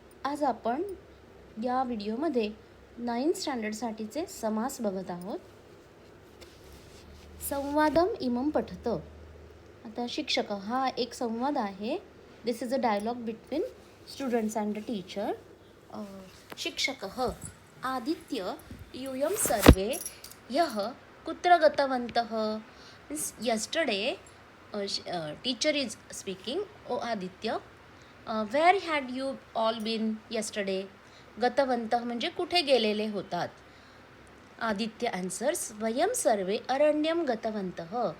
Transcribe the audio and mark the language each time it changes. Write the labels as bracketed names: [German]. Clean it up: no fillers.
[Marathi] आज आपण या व्हिडिओमध्ये 9th स्टँडर्डसाठीचे समास बघत आहोत. [Sanskrit] संवादम इमं पठत. [Marathi] आता शिक्षक हा एक संवाद आहे. [English] This is a dialogue between students and the teacher. [Sanskrit] शिक्षकः आदित्य यूयं सर्वे ह्यः कुत्र गतवन्तः. [English] Means yesterday teacher is speaking. Oh Aditya, where had you all been yesterday. [Sanskrit] गतवन्तः [Marathi] म्हणजे कुठे गेलेले होतात. [Sanskrit] आदित्य आन्सर्स वयम सर्वे अरण्यम गतवन्तः.